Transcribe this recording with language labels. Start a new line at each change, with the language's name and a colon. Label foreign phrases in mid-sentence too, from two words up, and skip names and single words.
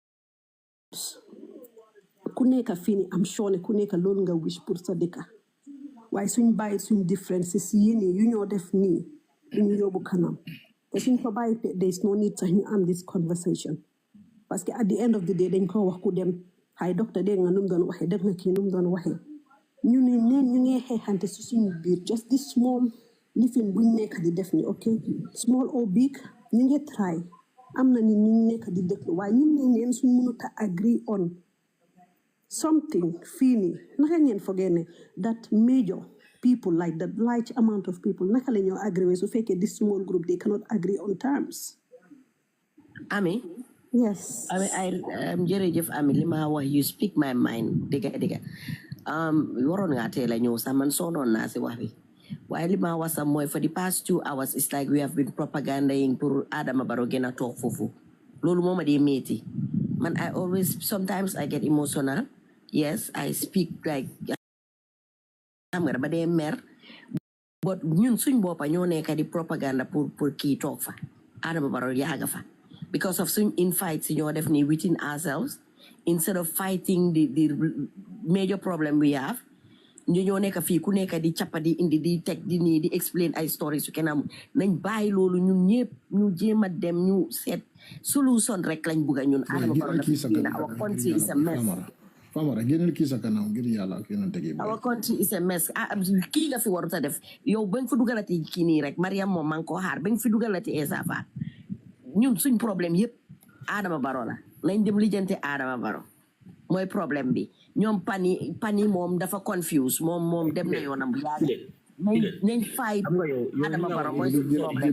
Wolof: ku nekk fii ni am sure ne ku nekk loolu nga wish pour sa dëkka waaye suñ bàyyi suñ differences yéen yu ñoo def nii duñu yóbbu kanam te suñ ko bàyyi
English: there is no
Wolof: need sax ñu am
English: this conversation
French: parce que
English: at the end of the day
Wolof: dañ ko wax ku dem hay docteur dégg nga nu mu doon waxee def na kii nu mu doon waxee ñu ne neen ñu ngi xeexante si suñu biir
English: just this small
Wolof: lifin buñ nekk di def ni
English: ok small or big
Wolof: ñu ngi try am na ni ñu nekk di def waaye ñun ne neen suñ mënut a
English: agree on something
Wolof: fii nii naka ngeen fogee ne
English: that major people like that large amount of people
Wolof: naka la ñoo agree su fekkee
English: this small group they cannot agree on terms.
Wolof: Ami.
English: Yes.
Wolof: Jërëjëf Ami li ma wax
English: you speak my mind
Wolof: dëgga waroon nga teel a ñëw sax man soonoon naa si wax bi waaye li ma wax sax mooy
English: for the past 2 hours it's like we have been propaganding
Wolof: pour Adama Barrow gën a toog foofu loolu moo ma dee métti man
English: I always sometimes I get emotional yes I speak like
Wolof: xam nga dama dee mer but ñun suñ boppa ñoo nekk di propaganda pour kii toog fa Adama Barrow yaaga fa
English: because of some infights
Wolof: ñoo def ni
English: within ourselves instead of fighting the major problem we have
Wolof: ñu ñoo nekk fii ku nekk di cappa di indi di teg di nii di explain ay stories su kenn amul nañ bàyyi loolu ñun ñëpp ñu jéem a dem ñu seet solution rek lañ bugga ñun Adama Barrow
English: our country is a mess
Wolof: Famara génneel kii sa kanam ngir yàlla ak yonent gi
English: our country is a mess
Wolof: kii nga fi warut a def yow ba nga fi dugalati kii nii rek Mariam moom maa ngi koo xaar ba nga fi dugalati Essa Faal ñun suñ problème yëpp Adama Barrow la lañ dem lijjante Adama Barrow mooy problème bi ñoom pani moom dafa confuse moom dem na yoonam bu yàgg nañ fight Adama Barrow mooy suñ problème